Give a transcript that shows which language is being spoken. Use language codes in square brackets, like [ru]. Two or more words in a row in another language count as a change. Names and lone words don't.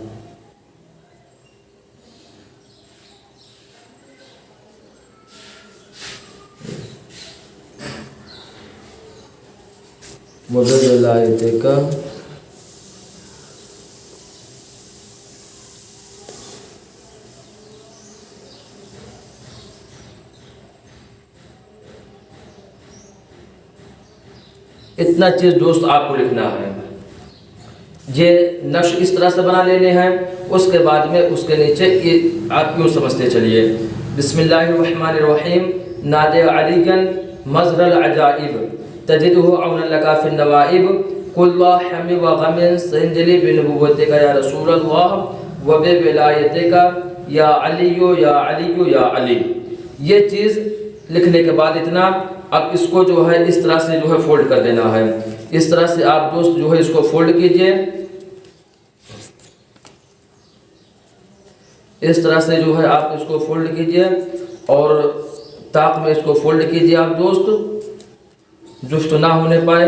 [ur] کا اتنا چیز دوست آپ کو لکھنا ہے. یہ نقش اس طرح سے بنا لینے ہیں. اس کے بعد میں اس کے نیچے یہ آپ یوں سمجھتے چلیے, [ar] بسم الله الرحمن الرحيم نادِ علياً مظهرَ العجائب تجده عوناً لك في النوائب كل همٍّ و غمٍّ سينجلي بنبوتك يا رسول الله و بولايتك يا عليُّ يا عليُّ يا علي. [ur] یہ چیز لکھنے کے بعد اتنا، اب اس کو جو ہے اس طرح سے جو ہے فولڈ کر دینا ہے. اس طرح سے آپ دوست جو ہے اس کو فولڈ کیجیے، اس طرح سے جو ہے آپ اس کو فولڈ کیجیے اور طاق میں اس کو فولڈ کیجیے آپ دوست، جست نہ ہونے پائے.